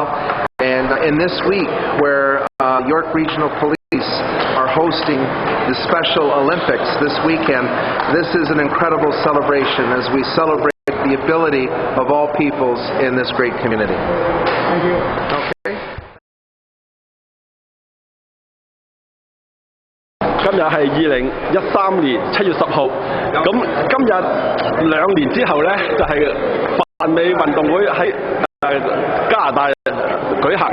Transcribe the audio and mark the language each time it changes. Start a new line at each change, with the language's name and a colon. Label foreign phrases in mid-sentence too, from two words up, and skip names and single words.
English: And in this week, where York Regional Police are hosting the Special Olympics this weekend, this is an incredible celebration as we celebrate the ability of all peoples in this great community. Thank you. Okay.
Cantonese: 今日係2013年7月10號，咁今日2年之後呢，就係泛美運動會喺加拿大舉行。